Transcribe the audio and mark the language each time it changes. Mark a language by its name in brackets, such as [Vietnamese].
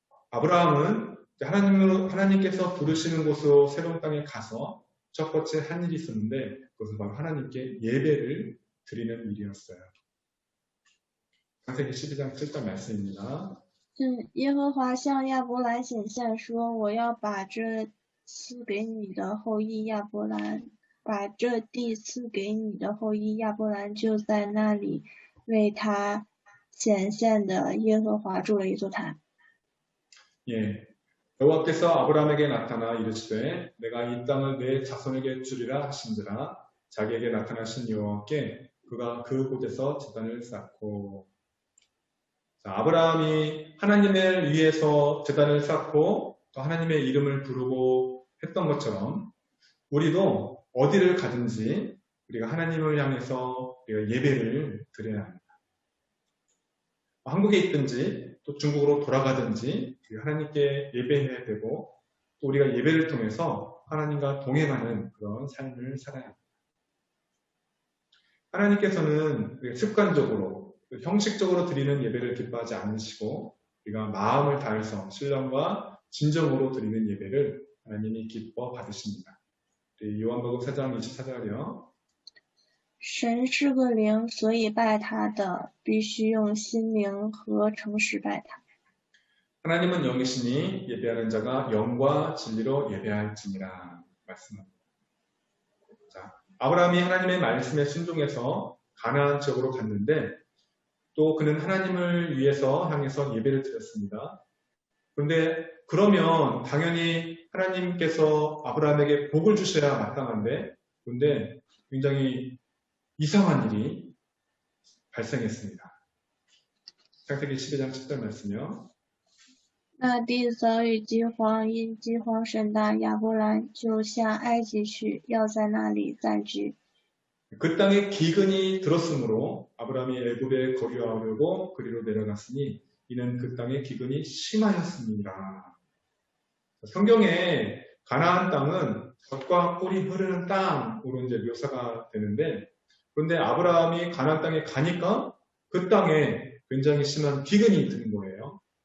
[Korean] 아브라함은 하나님께서 부르시는 곳으로 새로운 땅에 가서 첫 번째 한 일이 있었는데 그것은 바로 하나님께 예배를 드리는 일이었어요. 창세기 12장 7절 말씀입니다. [Chinese] 耶和华向亚伯兰显现说：“我要把这赐给你的后裔亚伯兰，把这地赐给你的后裔亚伯兰，就在那里为他显现的耶和华筑了一座坛。” [Korean] 예, 여호와께서 아브라함에게 나타나 이르시되 내가 이 땅을 내 자손에게 주리라 하신지라 자기에게 나타나신 여호와께 그가 그곳에서 제단을 쌓고 아브라함이 하나님을 위해서 제단을 쌓고 또 하나님의 이름을 부르고 했던 것처럼 우리도 어디를 가든지 우리가 하나님을 향해서 우리가 예배를 드려야 합니다. 한국에 있든지 또 중국으로 돌아가든지 하나님께 예배해야 되고 또 우리가 예배를 통해서 하나님과 동행하는 그런 삶을 살아야 합니다. 하나님께서는 습관적으로 형식적으로 드리는 예배를 기뻐하지 않으시고 우리가 마음을 다해서 신령과 진정으로 드리는 예배를 하나님이 기뻐 받으십니다. 요한복음 4장 24절이요. [Chinese] 神是个灵，所以拜他的必须用心灵和诚实拜他。 [Korean] 하나님은 영이시니 예배하는 자가 영과 진리로 예배할지니라 말씀합니다. 자, 아브라함이 하나님의 말씀에 순종해서 가나안 지역으로 갔는데 또 그는 하나님을 위해서 향해서 예배를 드렸습니다. 그런데 그러면 당연히 하나님께서 아브라함에게 복을 주셔야 마땅한데 그런데 굉장히 이상한 일이 발생했습니다. 창세기 12장 10절 말씀이요. [Chinese] 那地早已饥荒，因饥荒甚大，亚伯兰就下埃及去，要在那里暂居。 [Korean] 그 땅에 기근이 들었으므로 아브라함이 애굽에 거류하려고 그리로 내려갔으니 이는 그 땅에 기근이 심하였습니다. 성경에 가나안 땅은 젖과 꿀이 흐르는 땅으로 이제 묘사가 되는데 그런데 아브라함이 가나안 땅에 가니까 그 땅에 굉장히 심한 기근이 드는 거예요.